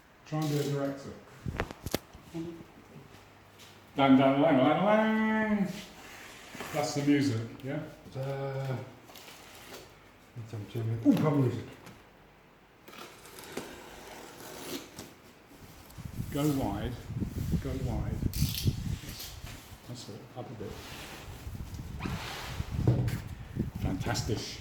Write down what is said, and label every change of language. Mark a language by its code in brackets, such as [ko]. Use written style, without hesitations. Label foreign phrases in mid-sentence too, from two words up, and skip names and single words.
[en] Try and be a director. Dang, dang, lang, lang, lang. That's the music, yeah? Oopah music. Go wide, go wide. That's it, up a bit. Fantastic.